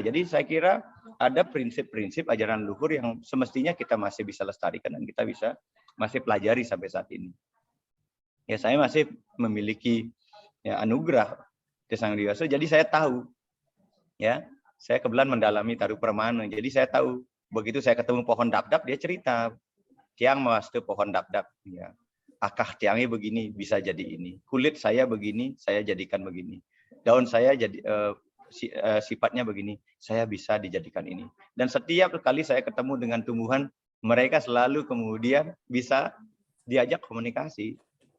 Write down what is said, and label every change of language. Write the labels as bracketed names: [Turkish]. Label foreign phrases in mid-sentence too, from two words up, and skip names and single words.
[Indonesian] Jadi saya kira ada prinsip-prinsip ajaran leluhur yang semestinya kita masih bisa lestarikan dan kita bisa masih pelajari sampai saat ini. Ya, saya masih memiliki ya, anugerah Sang Hyang Widi. Jadi saya tahu, ya, saya kebetulan mendalami Taru Permana. Jadi saya tahu begitu saya ketemu pohon dap-dap, dia cerita, [Balinese] tiang mawastu pohon dap-dap. [Indonesian] Ya, akar tiangnya begini, bisa jadi ini. Kulit saya begini, saya jadikan begini. Daun saya jadi sifatnya begini, saya bisa dijadikan ini. Dan setiap kali saya ketemu dengan tumbuhan, mereka selalu kemudian bisa diajak komunikasi.